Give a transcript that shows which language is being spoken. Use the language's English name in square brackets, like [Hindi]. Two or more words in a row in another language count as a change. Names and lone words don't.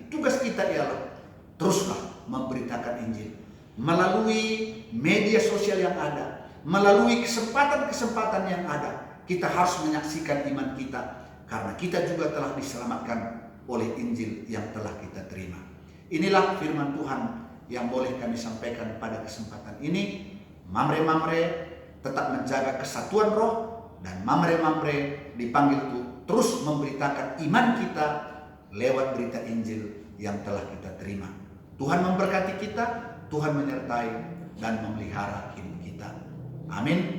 [Indonesian] Tugas kita ialah teruslah memberitakan Injil melalui media sosial yang ada, melalui kesempatan-kesempatan yang ada. Kita harus menyaksikan iman kita karena kita juga telah diselamatkan oleh Injil yang telah kita terima. Inilah firman Tuhan yang boleh kami sampaikan pada kesempatan ini. Mamre-mamre tetap menjaga kesatuan roh, dan mamre-mamre dipanggil terus memberitakan iman kita lewat berita Injil yang telah kita terima. Tuhan memberkati kita, Tuhan menyertai dan memelihara hidup kita. Amin.